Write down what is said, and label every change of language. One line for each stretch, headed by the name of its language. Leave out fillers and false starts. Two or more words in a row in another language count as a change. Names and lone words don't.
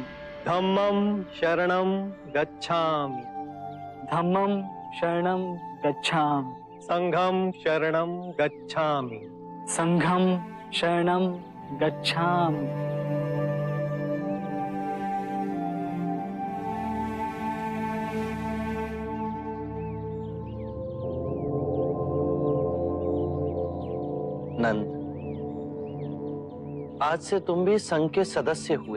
Pali: धम्मं शरणं गच्छामि। धम्मं शरणं गच्छामि। संघं शरणं गच्छामि। संघं शरणं गच्छामि।
Hindi: नंद, आज से तुम भी संघ के सदस्य हुए।